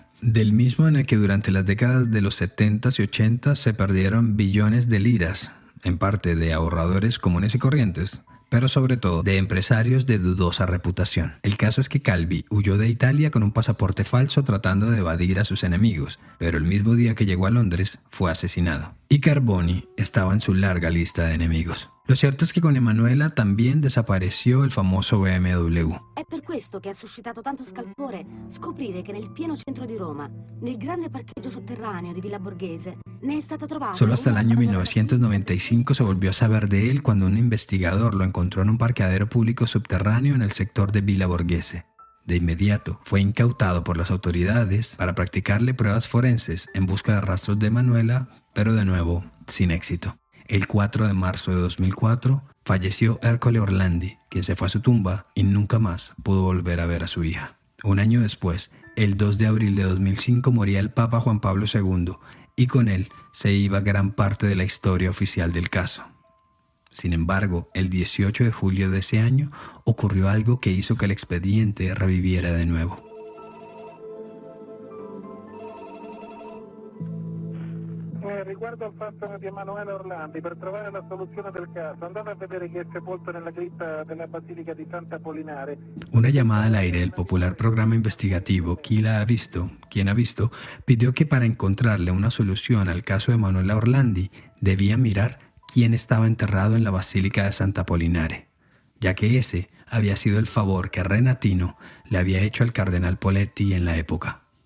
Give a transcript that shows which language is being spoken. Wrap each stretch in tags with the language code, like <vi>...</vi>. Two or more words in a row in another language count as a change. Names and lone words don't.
<es>Del mismo en el que durante las décadas de los 70s y 80s se perdieron billones de liras, en parte de ahorradores comunes y corrientes, pero sobre todo de empresarios de dudosa reputación. El caso es que Calvi huyó de Italia con un pasaporte falso tratando de evadir a sus enemigos, pero el mismo día que llegó a Londres fue asesinado. Y Carboni estaba en su larga lista de enemigos. Lo cierto es que con Emanuela también desapareció el famoso BMW.</es> <it>È per questo che ha suscitato tanto scalpore scoprire che nel pieno centro di Roma, nel grande parcheggio sotterraneo di Villa Borghese, ne è stata trovata...</it> <es>Solo hasta el año 1995 se volvió a saber de él cuando un investigador lo encontró en un parqueadero público subterráneo en el sector de Villa Borghese. De inmediato fue incautado por las autoridades para practicarle pruebas forenses en busca de rastros de Emanuela, pero de nuevo sin éxito. El 4 de marzo de 2004 falleció Ercole Orlandi, quien se fue a su tumba y nunca más pudo volver a ver a su hija. Un año después, el 2 de abril de 2005, moría el Papa Juan Pablo II y con él se iba gran parte de la historia oficial del caso. Sin embargo, el 18 de julio de ese año ocurrió algo que hizo que el expediente reviviera de nuevo.</es> <it>Riguardo al fatto di Emanuele Orlandi, per trovare la soluzione del caso, andate a vedere che è sepolto nella cripta della Basilica di Santa Apollinare.</it> <es>Una llamada al aire del popular programa investigativo ¿Quién ha visto?, pidió que para encontrarle una solución al caso de Emanuele Orlandi debía mirar quién estaba enterrado en la Basílica de Santa Apollinare, ya que ese había sido el favor que Renatino le había hecho al cardenal Poletti en la época.</es>